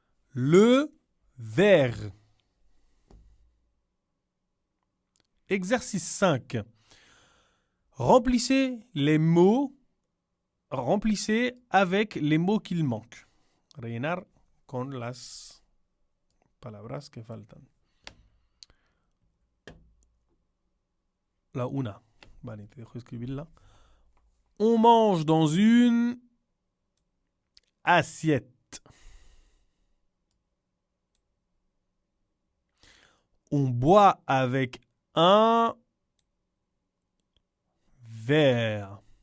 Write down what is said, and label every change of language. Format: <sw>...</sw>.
<fr>Le verre. Exercice 5. Remplissez les mots. Remplissez avec les mots qu'il manque.</fr> <es>Rellenar con las palabras que faltan. La una. Vale, te dejo escribirla.</es> <fr>On mange dans une assiette. On boit avec un verre.</fr>